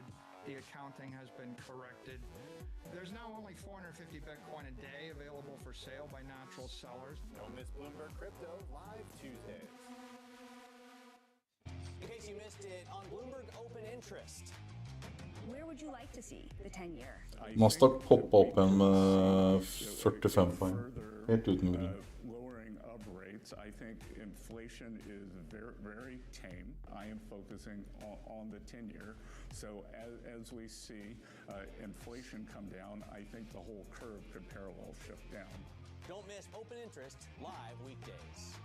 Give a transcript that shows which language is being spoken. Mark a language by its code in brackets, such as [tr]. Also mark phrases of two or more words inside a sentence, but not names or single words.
[en] The accounting has been corrected. There's now only 450 Bitcoin a day available for sale by natural sellers. Don't miss Bloomberg Crypto live Tuesdays. In case you missed it, on Bloomberg Open Interest. Where would you like to see the 10-year? [no] Nasdaq poppa opp en med 45 poeng. Helt uten grunn. [en] Lowering of rates, I think inflation is very, very tame. I am focusing on the 10-year. So as we see inflation come down, I think the whole curve could parallel shift down. Don't miss Open Interest live weekdays.